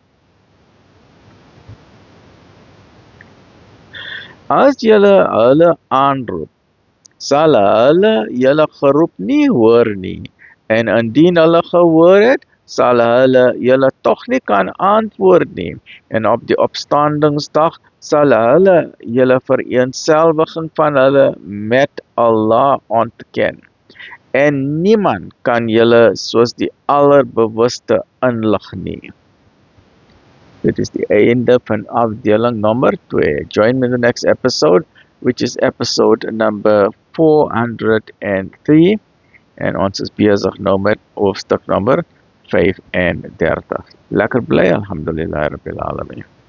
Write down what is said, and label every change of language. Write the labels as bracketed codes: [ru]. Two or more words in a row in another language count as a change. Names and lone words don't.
[af] As julle hulle aanroep, sal hulle julle geroep nie hoor nie, en indien hulle gehoor het, sal hulle julle tog nie kan antwoord nie, en op die opstandingsdag sal hulle julle vereenselwiging van hulle met Allah ontken. En niemand kan julle soos die allerbewuste inlig nie. Dit is die einde van afdeling nummer 2. [en] Join me in the next episode, which is episode number 403. [af] En ons is besig nou met hoofstuk nummer 35. Lekker bly, [ar] الحمد لله رب العالمين.